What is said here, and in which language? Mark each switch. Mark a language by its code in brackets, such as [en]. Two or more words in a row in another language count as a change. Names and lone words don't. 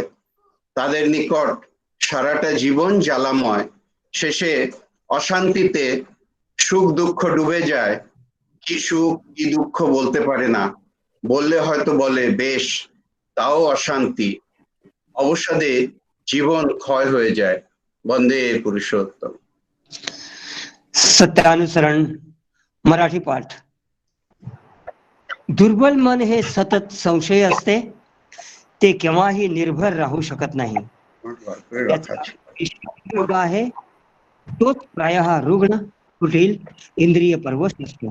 [bn] তাদের নিকট সারাটা জীবন জ্বালাময়, শেষে অশান্তিতে সুখ দুঃখ ডুবে যায়। কি সুখ কি দুঃখ বলতে পারে না, বললে হয়তো বলে বেশ, তাও অশান্তি। অবসাদে জীবन ক্ষয় হয়ে যায়। [mr] वंदे पुरुषोत्तम। सत्यानुसरण मराठी पाठ। दुर्बल मन हे सतत संशय असते, ते केव्हाही निर्भर राहू शकत नाही। योग आहे तोच प्रायः रुग्ण, कुटील, इंद्रिय परवश असतो।